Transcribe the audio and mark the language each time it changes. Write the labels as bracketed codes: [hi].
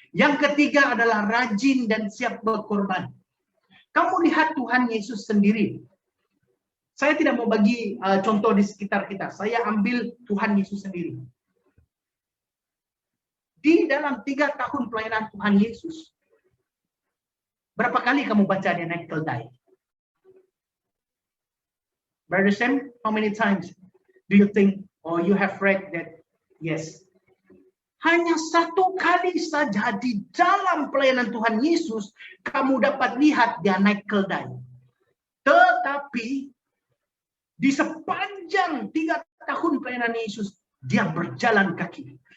[ms] Yang ketiga adalah rajin dan siap berkorban. Kamu lihat Tuhan Yesus sendiri. Saya tidak mau bagi contoh di sekitar kita. Saya ambil Tuhan Yesus sendiri. Di dalam 3 tahun pelayanan Tuhan Yesus, berapa kali kamu baca dia naik keldai? [en] Brother Sam, how many times do you think or you have read that? Yes. [ms] Hanya 1 kali saja di dalam pelayanan Tuhan Yesus kamu dapat lihat dia naik keldai. Tetapi di sepanjang 3 tahun pelayanan Yesus, dia berjalan kaki.